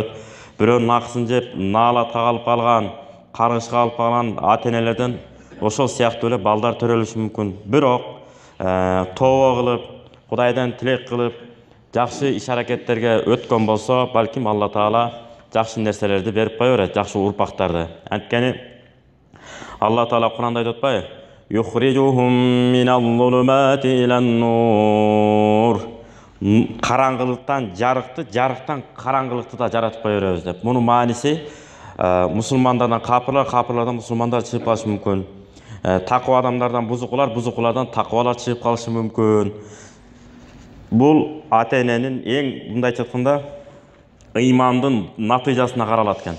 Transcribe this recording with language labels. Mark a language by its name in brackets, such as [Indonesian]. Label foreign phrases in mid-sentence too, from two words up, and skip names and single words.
[Kyrgyz] Бирөөнүн акысын жеп, наалатка калып калган, каргышка калып калган ата-энелерден ошол сыяктуу эле балдар төрөлүшү мүмкүн. Бирок тообо кылып, Кудайдан тилек кылып, жакшы иш-аракеттерге өткөн болсо, балким Алла Таала жакшы нерселерди берип кое берет, жакшы урпактарды. Анткени Алла Таала Куранда айтып атпайбы? [Arabic] يخرجهم من الظلمات إلى النور. [Kyrgyz] Караңгылыктан жарыкты, жарыктан караңгылыкты да жаратып кое беребиз деп. Мунун мааниси мусулмандардан капырлар, капырлардан мусулмандар чыгып калышы мүмкүн. Такыва адамдардан бузукулар, бузукулардан такывалар чыгып калышы мүмкүн. Бул ата-эненин эң мындайча айтканда ыймандын натыйжасына каралат экен.